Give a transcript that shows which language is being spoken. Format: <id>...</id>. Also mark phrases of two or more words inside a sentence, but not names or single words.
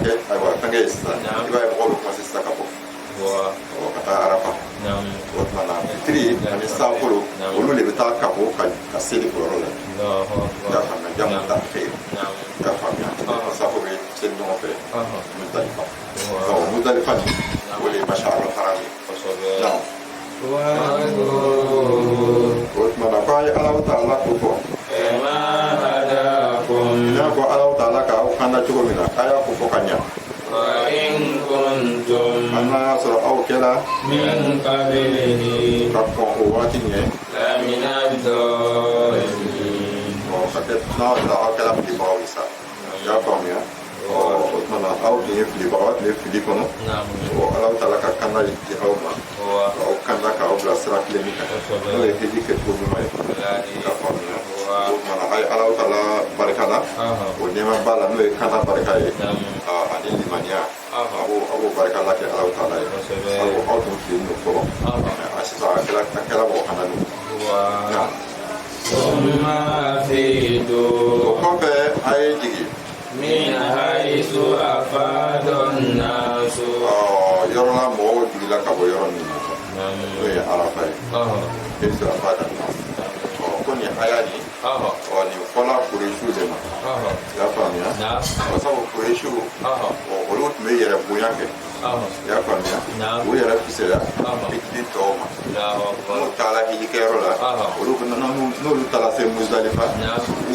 <bm>kɛ ayiwa fɛnkɛ ye sisan i b'a ye mɔgɔw bɛ commencer sisan ka bɔ ka taa arafa o tuma na fitiri ani sanfolo olu de bɛ taa ka bɔ ka seli o yɔrɔ la i y'a faamuya jamu ta fɛ i y'a faamuya sanfo bɛ seli ɲɔgɔn fɛ Muzdalifa Muzdalifa ni o de ye masharul haram ye o tuma na ko a ye Alahu Taala ko fɔ n'a fɔ Alahu Taala k'aw kanda cogo min na a y'a ko fɔ ka ɲa</bm> <ar>وإن كنتم</ar> <bm>an n'a y'a sɔrɔ aw kɛra</bm> <ar>من قبله</ar> <bm>ka kɔn o waati ɲɛ</bm> <ar>لمن الضالين</ar> <bm>ka kɛ n'a aw kɛra filibagaw ye sa i y'a faamuya o tuma na aw tun ye filibagaw tun ye fili kɔnɔ Alahu Taala ka kanda di aw ma k'aw kanda k'aw bila sira tilenni kan n'o ye heji kɛcogo ɲuman ye i y'a faamuya o tuma na a ye Alahu Taala barika la o nɛɛma b'a la n'o ye kanda barika ye ani limaniya a b'o barika la kɛ Alahu Taala ye sabu aw tun fili n'o fɔlɔ sisan a kɛra mɔgɔ kana n'o</bm> <ar>ثم أفيدوا</ar> <bm>o kɔfɛ a ye jigin</bm> <ar>من حيث أفاد الناس</ar> <bm>yɔrɔ la mɔgɔw jigila ka bɔ yɔrɔ min na n'o ye arafa ye e sera fa da na ko nin aya nin nin fɔla Kuresiw de ma i y'a faamuya sabu Kuresiw olu tun bɛ yɛrɛ bonya kɛ i y'a faamuya o yɛrɛ fisɛya fitiri tɔw ma n'u taara hijikɛyɔrɔ la olu n'olu taara se Muzdalifa u</bm>